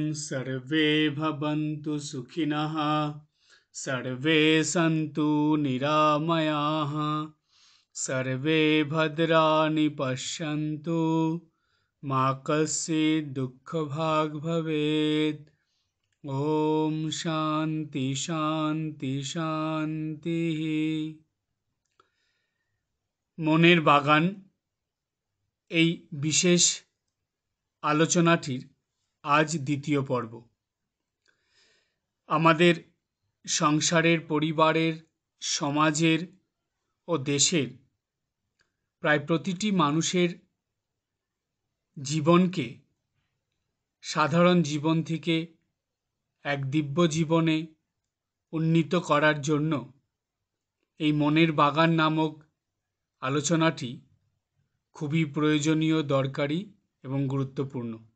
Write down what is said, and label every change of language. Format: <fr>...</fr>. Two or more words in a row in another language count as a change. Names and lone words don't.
<sa>सर्वे भवन्तु सुखिनः सर्वे सन्तु निरामयाः सर्वे भद्राणि पश्यन्तु मा कश्चित् दुःखभाग् भवेत्। ओम शांति शांति शांति।</sa> <bn>মনের বাগান এই বিশেষ আলোচনাটির আজ দ্বিতীয় পর্ব। আমাদের সংসারের, পরিবারের, সমাজের ও দেশের প্রায় প্রতিটি মানুষের জীবনকে সাধারণ জীবন থেকে এক দিব্য জীবনে উন্নীত করার জন্য এই মনের বাগান নামক আলোচনাটি খুবই প্রয়োজনীয়, দরকারি এবং গুরুত্বপূর্ণ।</bn>